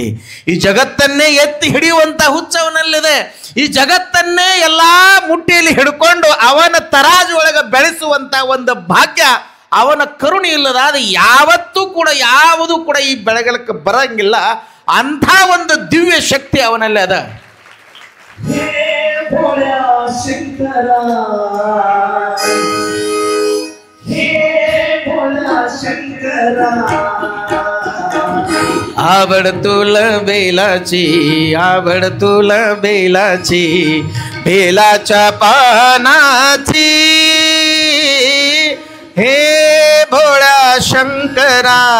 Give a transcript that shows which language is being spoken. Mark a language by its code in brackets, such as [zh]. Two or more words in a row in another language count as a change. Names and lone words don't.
[kn] ಈ ಜಗತ್ತನ್ನೇ ಎತ್ತಿ ಹಿಡಿಯುವಂತ ಹುಚ್ಚ ಅವನಲ್ಲಿದೆ. ಈ ಜಗತ್ತನ್ನೇ ಎಲ್ಲಾ ಮುಟ್ಟಿಯಲ್ಲಿ ಹಿಡ್ಕೊಂಡು ಅವನ ತರಾಜು ಒಳಗೆ ಬೆಳೆಸುವಂತ ಒಂದು ಭಾಗ್ಯ, ಅವನ ಕರುಣೆ ಇಲ್ಲದಾದ ಯಾವತ್ತೂ ಕೂಡ ಯಾವುದು ಕೂಡ ಈ ಬೆಳಗಲಕ್ಕೆ ಬರಂಗಿಲ್ಲ. ಅಂಥ ಒಂದು ದಿವ್ಯ ಶಕ್ತಿ ಅವನಲ್ಲಿ ಅದ. [mr] आवड़ तुल बेलाची, आवड़ तुल बेलाची, बेलाच्या पानाची, हे भोळा शंकरा.